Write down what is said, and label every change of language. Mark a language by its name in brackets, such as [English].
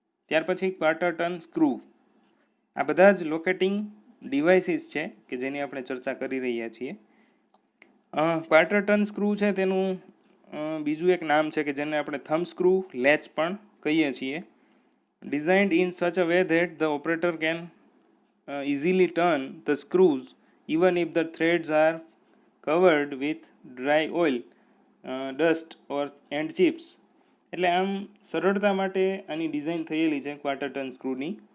[Gujarati] ત્યાર પછી quarter turn screw. આ બધા જ લોકેટિંગ ડિવાઇસીસ છે કે જેની આપણે ચર્ચા કરી રહ્યા છીએ. ક્વાર્ટર ટર્ન સ્ક્રૂ છે તેનું બીજું એક નામ છે કે જેને આપણે થમ્બ સ્ક્રૂ લેચ પણ કહીએ છીએ. [English] Designed in such a way that the operator can easily turn the screws even if the threads are covered with dry oil, dust or and chips. [Gujarati] એટલે આમ સરળતા માટે આની ડિઝાઇન થયેલી છે ક્વાર્ટર ટર્ન સ્ક્રૂની.